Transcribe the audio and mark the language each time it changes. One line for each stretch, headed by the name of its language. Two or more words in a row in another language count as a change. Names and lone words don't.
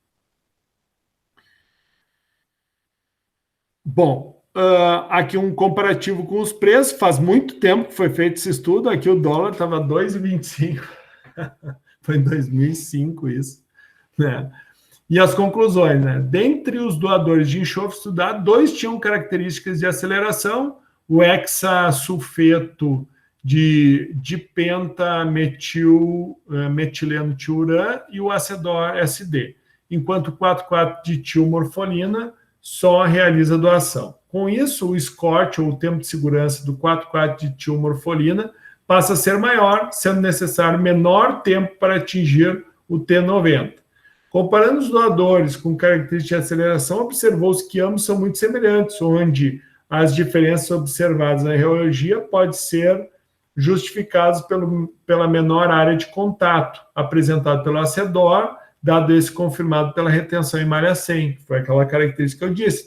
Portuguese: Bom, aqui um comparativo com os preços, faz muito tempo que foi feito esse estudo, aqui o dólar estava 2,25, foi em 2005 isso, né? E as conclusões, né? Dentre os doadores de enxofre estudados, 2 tinham características de aceleração, o hexasulfeto de pentametileno tiuran e o acedor SD, enquanto o 4,4 de tilmorfolina só realiza doação. Com isso, o SCORT, ou o tempo de segurança do 4,4 de tilmorfolina, passa a ser maior, sendo necessário menor tempo para atingir o T90. Comparando os doadores com características de aceleração, observou-se que ambos são muito semelhantes, onde as diferenças observadas na reologia podem ser justificadas pela menor área de contato apresentado pelo acedor, dado esse confirmado pela retenção em malha 100, que foi aquela característica que eu disse.